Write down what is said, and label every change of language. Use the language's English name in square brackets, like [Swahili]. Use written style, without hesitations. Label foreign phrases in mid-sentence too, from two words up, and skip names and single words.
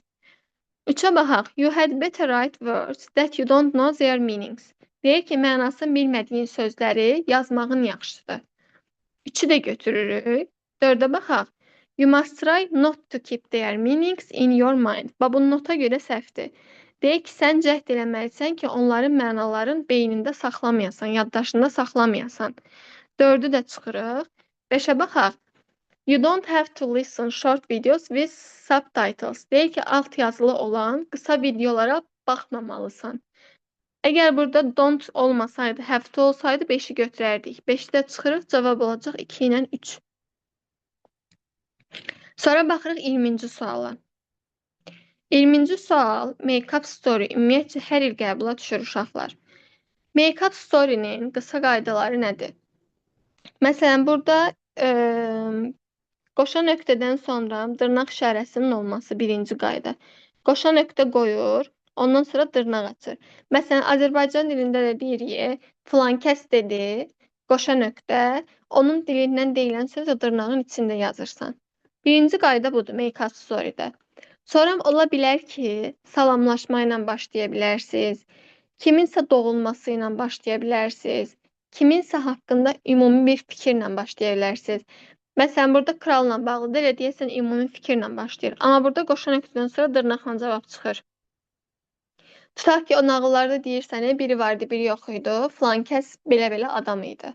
[Azerbaijani] 3-ə baxaq. [English] You had better write words that you don't know their meanings. [Azerbaijani] Deyir ki, mənasını bilmədiyin sözləri yazmağın yaxşıdır. 3-ü də götürürük. 4-ə baxaq. [English] You must try not to keep their meanings in your mind. [Azerbaijani] Bu nota görə səhvdir. Deyir ki, sən cəhd eləməlisən ki, onların mənaların beynində saxlamayasan, yaddaşında saxlamayasan. 4-ü də çıxırıq. 5-ə baxaq. [English] You don't have to listen short videos with subtitles. [Azerbaijani] Deyir ki, alt yazılı olan qısa videolara baxmamalısan. Əgər burada don't olmasaydı, [English] have to [Azerbaijani] olsaydı 5-i götürərdik. 5-i də çıxırıq, cavab olacaq 2 ilə 3. Sonra baxırıq 20-ci suala. 20-ci sual, [English] make-up story [Azerbaijani] ümumiyyətcə hər il qəbula düşür uşaqlar. [English] Make-up story- [Azerbaijani] nin qısa qaydaları nədir? Məsələn, burada qoşa nöqtədən sonra dırnaq işarəsinin olması birinci qayda. Qoşa nöqtə qoyur, ondan sonra dırnaq açır. Məsələn, Azərbaycan dilində də deyirik, filan kəs dedi, qoşa nöqtə, onun dilindən deyilən söz o dırnağın içində yazırsan. Birinci qayda budur [English] make-up story- [Azerbaijani] də. Sonra ola bilər ki, salamlaşma ilə başlaya bilərsiniz, kiminsə doğulması ilə başlaya bilərsiniz, kiminsə haqqında ümumi bir fikirlə başlaya bilərsiniz. Məsələn, burada kralla bağlıdır, elə deyəsən ümumi fikirlə başlayır. Amma burada qoşa nöqtədən sonra dırnaqla cavab çıxır. Tutaq ki, o nağıllarda deyirsən, biri vardı, biri yox idi, filan kəs belə-belə adam idi.